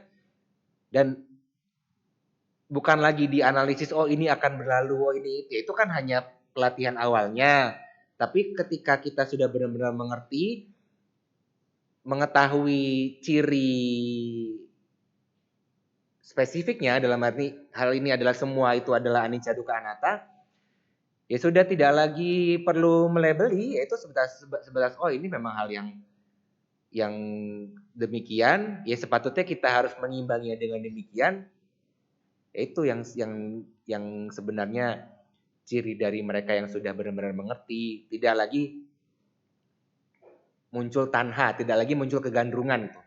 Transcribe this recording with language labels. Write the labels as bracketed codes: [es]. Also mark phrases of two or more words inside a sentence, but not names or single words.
[id] Dan bukan lagi dianalisis ini akan berlalu, ini itu kan hanya pelatihan awalnya. Tapi ketika kita sudah benar-benar mengerti, mengetahui ciri spesifiknya, dalam arti hal ini adalah semua itu adalah [pi] anicca dukkha anatta, [id] ya sudah tidak lagi perlu melebeli, yaitu sebatas oh ini memang hal yang demikian, ya sepatutnya kita harus mengimbanginya dengan demikian. Itu yang sebenarnya ciri dari mereka yang sudah benar-benar mengerti, tidak lagi muncul tanha, tidak lagi muncul kegandrungan gitu.